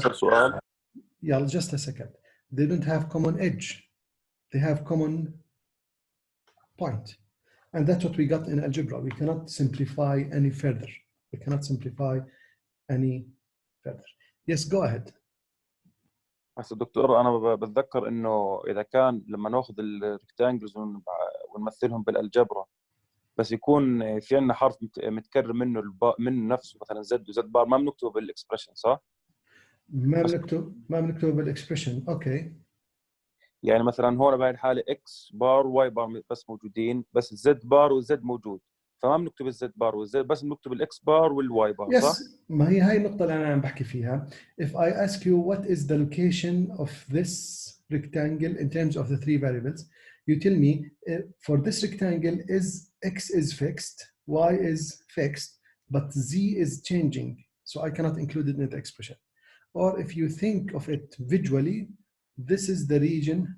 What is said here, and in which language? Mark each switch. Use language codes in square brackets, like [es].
[ar] أسأل سؤال؟ [en] yeah, just a second. They don't have common edge. They have common point. And that's what we got in algebra. We cannot simplify any further. We cannot simplify any further. Yes, go ahead. [ar] بس دكتور أنا بتذكر إنه إذا كان لما نأخذ الريكتانجلز ونمثلهم بالالجبرا بس يكون في عندنا حرف متكرر منه نفسه مثلا زد وزد بار ما بنكتبه بالاكسبريشن صح؟ ما بنكتبه بالاكسبريشن. اوكي. يعني مثلا هون بهاي الحاله اكس بار واي بار بس موجودين بس الزد بار والزد موجود فما بنكتب الزد بار والزد بس بنكتب الاكس بار والواي بار صح؟ ما هي هاي النقطة اللي أنا عم بحكي فيها. [en] If I ask you what is the location of this rectangle in terms of the three variables, you tell me for this rectangle is x is fixed, y is fixed, but z is changing. So I cannot include it in the expression. Or if you think of it visually, this is the region.